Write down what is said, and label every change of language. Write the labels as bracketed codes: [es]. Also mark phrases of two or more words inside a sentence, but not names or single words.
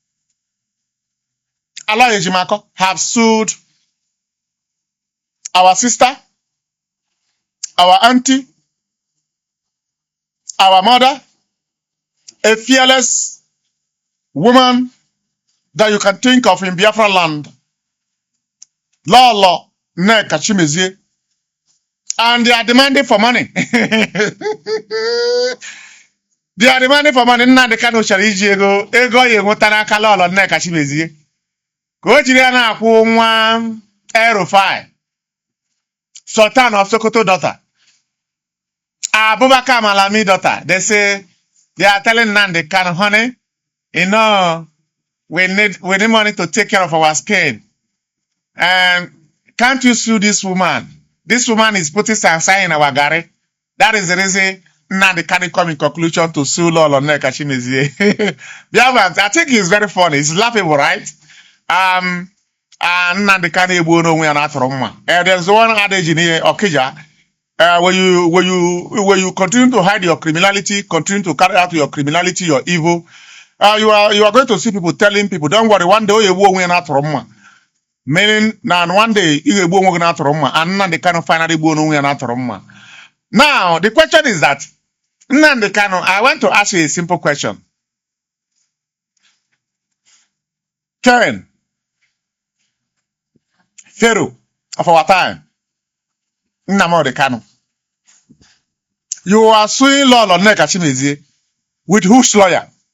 [en] Allah Ejimako have sued our sister, our auntie, our mother, a fearless woman that you can think of in Biafran land, Lolo, Nneka, and they are demanding for money. They are demanding for money. [ig] Nnamdi Kanu chọrọ iji ego ya enweta n'aka Lolo Nneka Chimezie. Ka o jiri ya na-akwụ nwa Erufai, [en] Sultan of Sokoto daughter, Abubakar Malami daughter. They say they are telling Nnamdi Kanu, honey, you know, we need money to take care of our skin. And can't you sue this woman? This woman is putting sansan in our gari. That is the reason Nnamdi Kanu come in conclusion to sue Lolo Nneka Chimezie. I think he's very funny. He's laughable, right? [ig] Nnamdi Kanu egbuo n'onwe ya n'atụrụ mma. [en] There's one adage in here, Okija, when you continue to hide your criminality, continue to carry out your criminality, your evil, you are going to see people telling people, don't worry, one day you will win [ig] n'atụrụ mma. [en] Meaning, now one day you will win [ig] n'atụrụ mma, [en] and Nnamdi Kanu finally [ig] egbuo n'onwe ya n'atụrụ mma. [en] Now, the question is that, Nnamdi Kanu, I want to ask you a simple question. Karen, Pharaoh of our time, Nnamdi Kanu, you are suing Lolo Nneka Chimezie with whose lawyer?